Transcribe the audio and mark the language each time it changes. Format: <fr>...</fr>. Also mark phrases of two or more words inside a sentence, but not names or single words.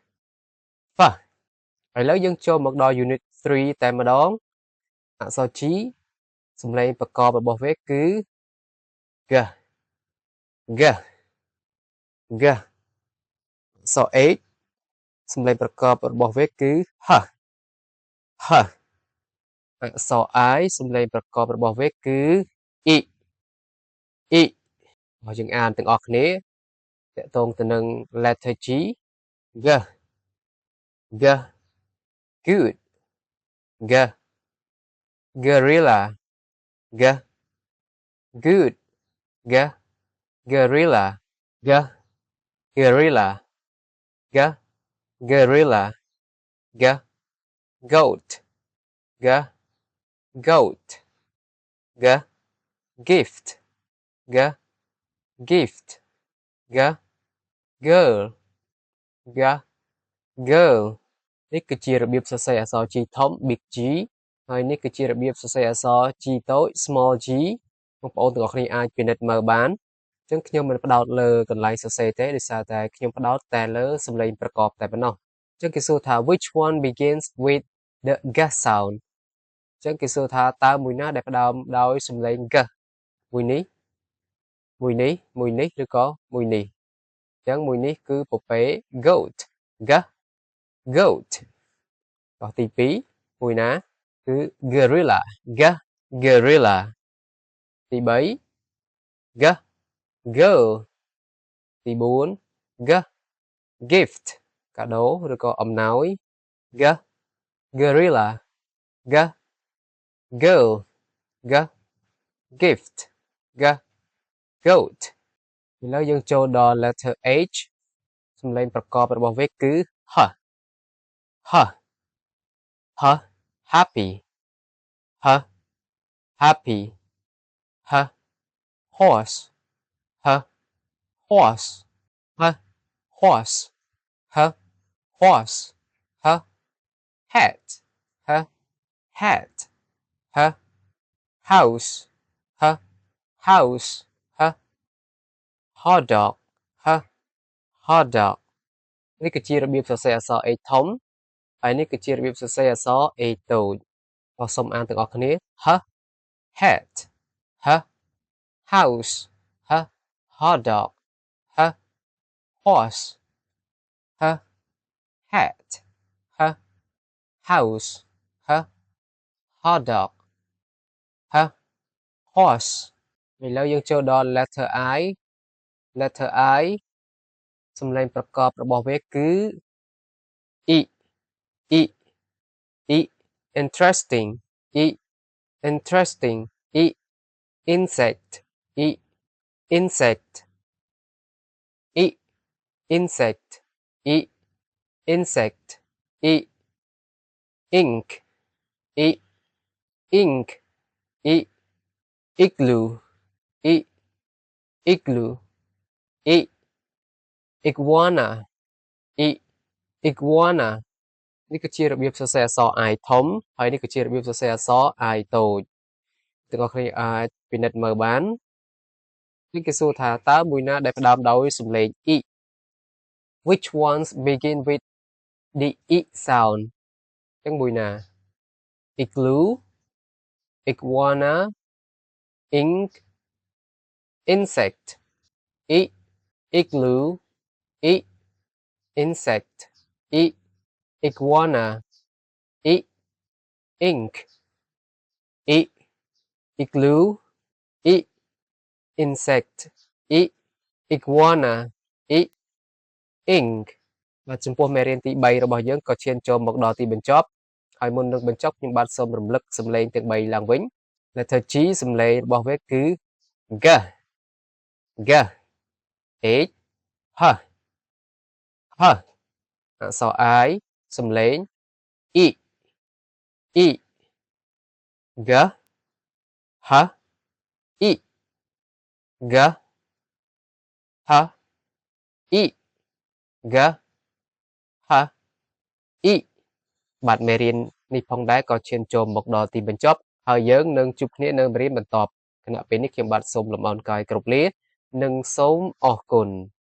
<km>ឥឡូវយើងចូលមកដល់ Unit 3តែម្ដងអក្សរ G សំឡេងប្រកបរបស់វាគឺ G អក្សរ H សំឡេងប្រកបរបស់វាគឺ H អក្សរ I សំឡេងប្រកបរបស់វាគឺ I មកយើងអានទាំងអស់គ្នាតកតងទៅនឹង</km> <en>letter G G good G gorilla G good G gorilla G gorilla G gorilla G goat G goat G gift G gift G girl G girl</en> <km>នេះគឺជារបៀបសរសេរអក្សរ G ធំ</km> <en>big G</en> <km>ហើយនេះ គឺជារបៀបសរសេរអក្សរ G តូច</km> <en>small g</en> <km>បងប្អូនទាំងអស់គ្នាអាចពិនិត្យមើលបានអញ្ចឹងខ្ញុំមិនផ្ដោតលើកន្លែងសរសេរទេដោយសារតែខ្ញុំផ្ដោតតែលើសំឡេងប្រកបតែប៉ុណ្ណោះអញ្ចឹងគេសួរថា</km> <en>which one begins with the g sound</en> <km>អញ្ចឹងគេសួរថាតើមួយណាដែលផ្ដើមដោយសំឡេង g មួយនេះ ឬក៏មួយនេះអញ្ចឹងមួយនេះគឺពពែ</km> <en>goat g goat</en> <km>តោះទី 2មួយណាគឺ gorilla</km> <en>G gorilla</en> <km>ទី3</km> <en>G girl</en> <km>ទី4</km> <en>G gift</en> <km>កាដូឬក៏អំណោយ</km> <en>G gorilla G girl G gift G goat</en> <km>ឥឡូវយើងចូលដល់</km> <en>letter H</en> <km>សំឡេងប្រកបរបស់វាគឺ H</km> <en>happy H happy H horse H horse H horse H horse H hat H hat H house H house H hot dog H hot dog</en> <km>នេះគឺជារបៀបសរសេរអក្សរ A ធំហើយនេះគឺជារបៀបសរសេរអក្សរ A តូចអសូមអានទាំងអស់គ្នា</km> <en>H hat H house H hot dog H horse</en> <km>H hat H house H hot dog H horse ឥឡូវយើងចូលដល់ letter</km> <en>I</en> <km>សំឡេងប្រកបរបស់វាគឺ</km> <en>I interesting I interesting I insect I insect I insect I insect I ink I ink I igloo I igloo I iguana I iguana</en> <km>នេះគឺជារបៀបសរសេរអក្សរ I ធំហើយនេះ គឺជារបៀបសរសេរអក្សរ I តូចទាំងអស់គ្នាអាចពិនិត្យ មើលបាននេះគេសួរថាតើមួយណាដែលផ្ដើមដោយ សំឡេង I</km> <en>which ones begin with the I sound</en> <km>ចឹងមួយណា</km> <en>igloo iguana ink insect I igloo I insect I iguana I ink I igloo I insect I iguana I</en> <km>ink បាទចំពោះមេរៀនទី3របស់យើងក៏ឈានចូលមកដល់ទីបញ្ចប់ហើយមុននឹងបញ្ច ប់ខ្ញុំបាទសូមរំលឹកសំឡេងទាំង3ឡើងវិញ</km> <en>letter G</en> <km>សំឡេងរបស់ វាគឺ g g h h h អក្សរ I សំឡេង e e g h e g h e g h e បាទមេរៀននេះផងដែរក៏ឈានចូលមកដល់ទីបញ្ចប់ហើយយើងនឹងជួបគ្នានៅមេរៀនបន្ទាប់គណៈពេលនេះខ្ញុំបាទសូមលំអរកាយគ្រប់លានិងសូមអរគុណ</km>